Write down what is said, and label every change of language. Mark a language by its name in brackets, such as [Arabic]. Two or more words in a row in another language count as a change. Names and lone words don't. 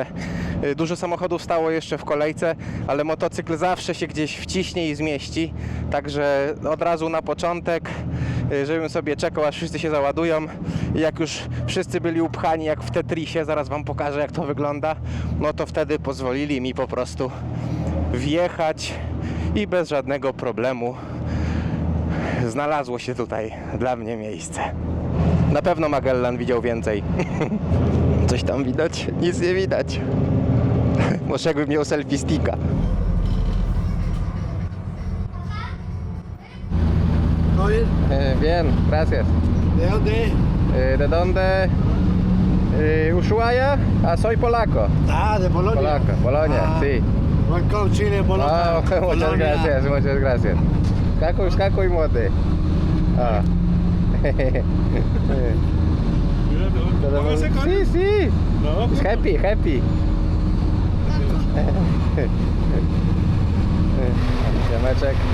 [Polish] Dużo samochodów stało jeszcze w kolejce, ale motocykl zawsze się gdzieś wciśnie i zmieści, także od razu na początek, żebym sobie czekał, aż wszyscy się załadują i jak już wszyscy byli upchani jak w Tetrisie, zaraz wam pokażę jak to wygląda, no to wtedy pozwolili mi po prostu wjechać i bez żadnego problemu znalazło się tutaj dla mnie miejsce. Na pewno Magellan widział więcej. Coś tam widać? Nic nie widać. Może jakbym miał selfie sticka. [Spanish] Bien, gracias. ¿De dónde es? ¿De dónde? Ushuaia? Soy polaco. Ah, de Polonia. Polaco, Polonia, Ah, sí. [English] Welcome Chile, Polonia. [Spanish] Muchas gracias, muchas gracias. [Polish] Skakuj młody. O. [Spanish] Sí, sí. [English] It's happy. [Polish] Siemeczek.